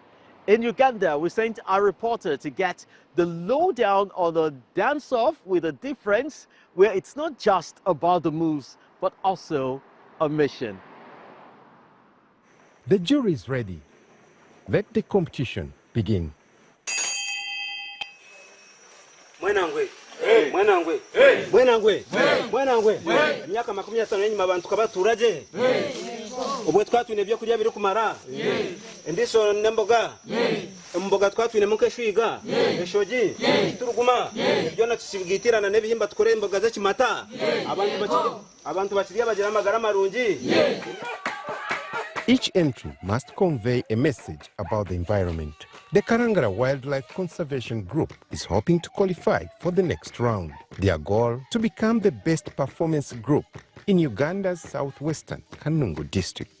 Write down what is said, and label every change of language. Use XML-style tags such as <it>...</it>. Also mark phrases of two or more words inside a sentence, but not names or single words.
<en>In Uganda, we sent our reporter to get the lowdown on a dance-off with a difference, where it's not just about the moves, but also a mission. The jury is ready. Let the competition begin.</en> <nyn>Myaka 50 yenyuma abantu kabaturaje obwe twatwine byo kurya biri kumara endiso nemboga emboga twatwine mukeshwiga eshoji turuguma byo nakisigitirana nebihimba tukore emboga za kimata abantu bakiriya bagira amagara marungi.</nyn> <en>Each entry must convey a message about the environment. The Karangara Wildlife Conservation Group is hoping to qualify for the next round. Their goal, to become the best performance group in Uganda's southwestern Kanungu district.</en>